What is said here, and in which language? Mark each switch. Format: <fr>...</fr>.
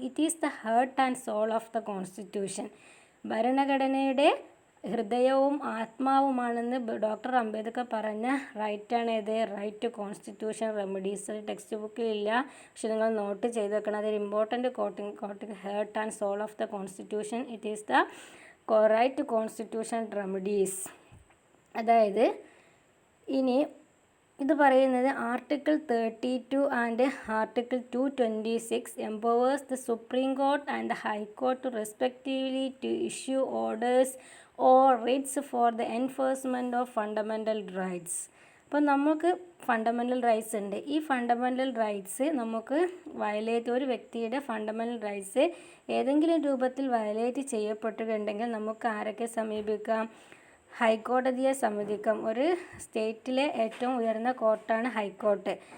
<en>It is the heart and soul of the constitution.</en> <ml>ഭരണഘടനയുടെ ഹൃദയവും ആത്മാവുമാണെന്ന് doctor Ambedkar പറഞ്ഞ റൈറ്റാണ് ഏത്? Right to constitution remedies. Text ബുക്കിലില്ല, പക്ഷെ നിങ്ങൾ നോട്ട് ചെയ്ത് വെക്കണം. അതൊരു</ml> <en>Important quoting heart and soul of the constitution. It is the right to constitution remedies.</en> <ml>അതായത് ഇനി ഇത് പറയുന്നത്</ml> <en>Article 32 and article 226 empowers the Supreme Court and the High Court to respectively to issue orders or writs for the enforcement of fundamental rights.</en> <ml>അപ്പോൾ നമുക്ക് fundamental rights ഉണ്ട്. ഈ fundamental rights നമുക്ക് ഒരു വ്യക്തിയുടെ ഫണ്ടമെൻ്റൽ റൈറ്റ്സ് ഏതെങ്കിലും രൂപത്തിൽ വയലേറ്റ് ചെയ്യപ്പെട്ടിട്ടുണ്ടെങ്കിൽ നമുക്ക് ആരൊക്കെ സമീപിക്കാം? ഹൈക്കോടതിയെ സമീപിക്കാം. ഒരു സ്റ്റേറ്റിലെ ഏറ്റവും ഉയർന്ന കോർട്ടാണ് ഹൈക്കോർട്ട്.</ml>